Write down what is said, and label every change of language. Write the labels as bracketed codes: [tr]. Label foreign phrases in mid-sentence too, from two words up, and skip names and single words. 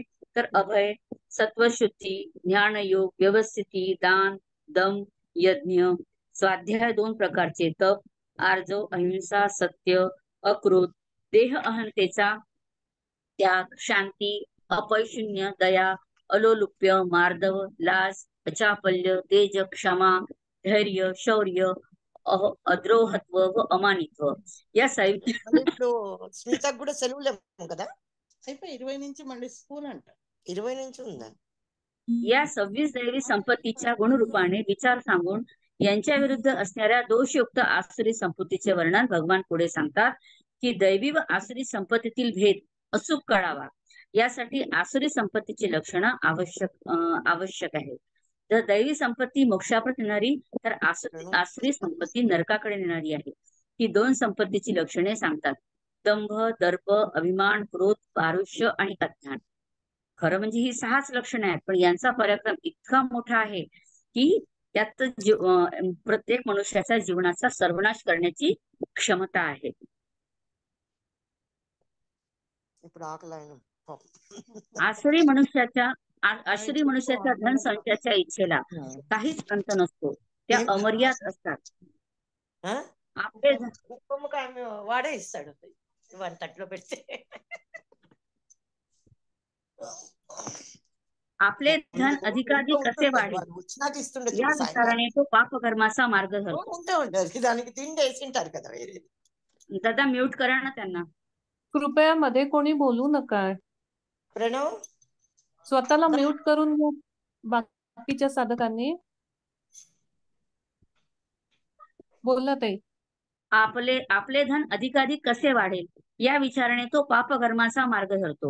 [mr] तर अभय, सत्वशुद्धी, ज्ञानयोग, व्यवस्थिती, दान, दम, यज्ञ, स्वाध्याय 2 प्रकारचे तप, आर्जव, अहिंसा, सत्य, अक्रोध, देह अहंतेचा त्याग, शांती, अपैशून्य, दया, अलोलुप्य, मार्दव, लाज, अचापल्य, तेज, क्षमा, धैर्य, शौर्य, अद्रोहत्व व अमानित्व या [te] మళ్ళీ ఇప్పుడు స్మితకు కూడా సెలవులు ఏమో కదా? అయిపోయి 20 నుంచి మళ్ళీ స్కూల్ అంట. 20 నుంచి ఉందా? [mr] या 26 दैवी संपत्तीच्या गुणरूपाने विचार सांगून यांच्या विरुद्ध असणाऱ्या दोषयुक्त आसुरी संपत्तीचे वर्णन भगवान पुढे सांगतात की दैवी व आसुरी संपत्तीतील भेद अचूक कळावा यासाठी आसुरी संपत्तीची लक्षणं आवश्यक आहे. जर दैवी संपत्ती मोक्षाप्रत नेणारी तर आसुरी संपत्ती नरकाकडे नेणारी आहे. ही दोन संपत्तीची लक्षणे सांगतात: दंभ, दर्प, अभिमान, क्रोध, पारुष्य आणि अज्ञान. खरं म्हणजे ही 6च लक्षणे आहेत, पण यांचा पराक्रम इतका मोठा आहे की त्यात प्रत्येक मनुष्याच्या जीवनाचा सर्वनाश करण्याची क्षमता आहे. [te] ఇప్పుడు ఆకలి ఆయన పాపం. [mr] आसुरी मनुष्याच्या धन संचयाच्या इच्छेला काहीच अंत नसतो. त्या अमर्याद असतात. ఆ? आपले [te] ఉప్పమ్మకాయ వాడే ఇస్తాడు వాడి తట్లో పెడితే. [mr] आपले धन अधिकाधिक कसे वाढेल [te] వచ్చినాక ఇస్తుండే [mr] या [te] చూడు సాయంత్రం. [mr] विचाराने तो पापकर्माचा मार्ग धरतो. [te] ఉంటే ఉంటారు దానికి తిండి వేసింటారు కదా వేరే. [mr] दादा म्यूट करा ना त्यांना. कृपया मध्ये कोणी बोलू नका. प्रणव स्वतःला म्यूट करून घ्या बाकीच्या साधकांनी. बोला ताई. आपले धन अधिकाधिक कसे वाढेल या विचाराने तो पापकर्माचा मार्ग धरतो.